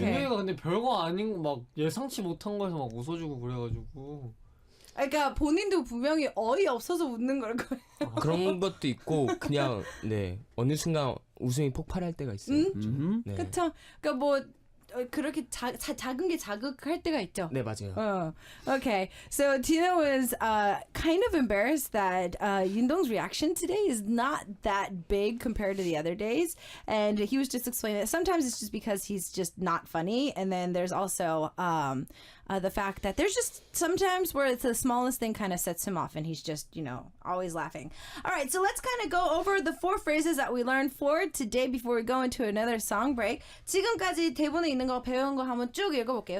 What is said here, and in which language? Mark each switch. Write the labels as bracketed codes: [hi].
[ko] 윤영이가 근데 별거 아닌 막 예상치 못한 거에서 막 웃어주고 그래가지고. 그러니까 본인도 분명히 어이 없어서 웃는 걸 거예요. 그런 것도 있고 그냥 어느 순간 웃음이 폭발할 때가 있어요. 네. 그렇죠. 그러니까 뭐 그렇게 작은 게 자극할 때가 있죠. 네, 맞아요. [en] Okay, so Tina was kind of embarrassed that Yundong's reaction today is not that big compared to the other days, and he was just explaining that sometimes it's just because he's just not funny, and then there's also the fact that there's just sometimes where it's the smallest thing kind of sets him off and he's just, always laughing. All right, so let's kind of go over the 4 phrases that we learned for today before we go into another song break. [ko] 지금까지 대본에 있는 거 배운 거 한번 쭉 읽어볼게요.